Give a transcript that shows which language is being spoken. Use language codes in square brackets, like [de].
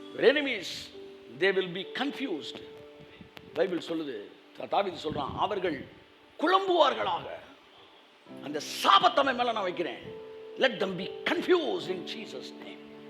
[en] enemies they will be confused. [ta] Bible சொல்லுது, தாவீது சொல்றான், அவர்கள் குழம்புவார்களாக. அந்த சாபத்தமை மேல நான் வைக்கிறேன். [en] let them be confused in Jesus name.